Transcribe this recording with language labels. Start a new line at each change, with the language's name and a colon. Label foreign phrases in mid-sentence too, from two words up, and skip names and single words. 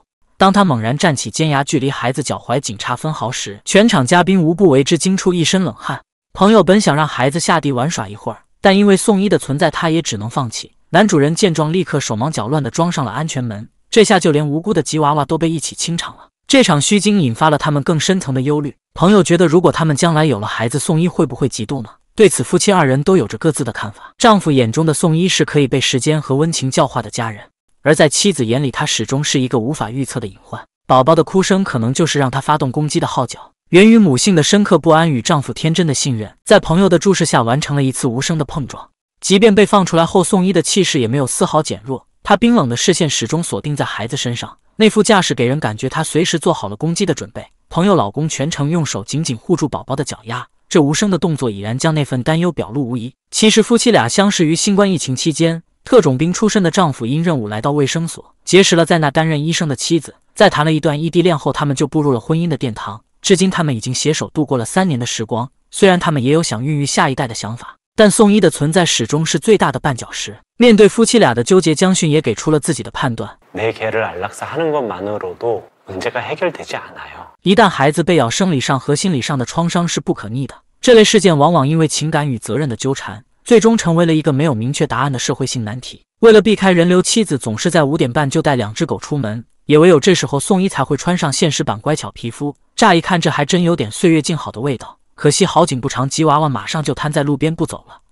Chinese: 當他猛然站起，尖牙距離孩子腳踝僅差分毫時，全場嘉賓無不為之驚出一身冷汗。朋友本想讓孩子下地玩耍一會兒，但因為宋一的存在，他也只能放棄。男主人見狀，立刻手忙腳亂地裝上了安全門，這下就連無辜的吉娃娃都被一起清場了。這場虛驚引發了他們更深層的憂慮。朋友覺得，如果他們將來有了孩子，宋一會不會嫉妒呢？對此，夫妻二人都有着各自的看法。丈夫眼中的宋一是可以被时间和溫情教化的家人，而在妻子眼裡，他始終是一個無法預測的隱患。寶寶的哭聲可能就是讓他發動攻擊的號角，源於母性的深刻不安與丈夫天真的信任，在朋友的注視下完成了一次無聲的碰撞。即便被放出來後，宋一的氣勢也沒有絲毫減弱，他冰冷的視線始終鎖定在孩子身上，那副架勢給人感覺他隨時做好了攻擊的準備。朋友老公全程用手緊緊護住寶寶的腳丫，這無聲的動作已然將那份擔憂表露無遺。其實夫妻倆相識於新冠疫情期間，特種兵出身的丈夫因任務來到衛生所，結識了在那擔任醫生的妻子。在談了一段異地戀後，他們就步入了婚姻的殿堂。至今他們已經攜手度過了3年的時光。雖然他們也有想孕育下一代的想法，但宋一的存在始終是最大的绊腳石。面對夫妻倆的糾結，姜迅也給出了自己的判断。一旦孩子被咬，生理上和心理上的創傷是不可逆的。這類事件往往因為情感與責任的糾纏，最終成為了一個沒有明確答案的社會性難題。為了避開人流，妻子總是在5點半就帶2隻狗出門，也唯有這時候宋一才會穿上現實版乖巧皮膚。乍一看，這還真有點歲月靜好的味道。可惜好景不長，吉娃娃馬上就癱在路邊不走了。